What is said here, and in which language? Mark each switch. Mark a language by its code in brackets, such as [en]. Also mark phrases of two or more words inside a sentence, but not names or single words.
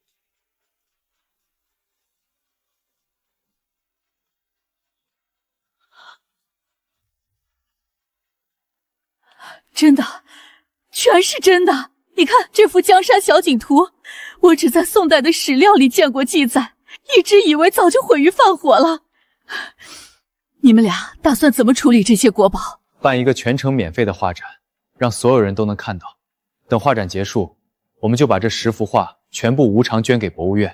[zh] 真的，全是真的。你看這幅江山小景圖，我只在宋代的史料裡見過記載，一直以為早就毀於泛火了。你們倆打算怎麼處理這些國寶？辦一個全程免費的畫展，讓所有人都能看到。等畫展結束，我們就把這10幅畫全部無償捐給博物院。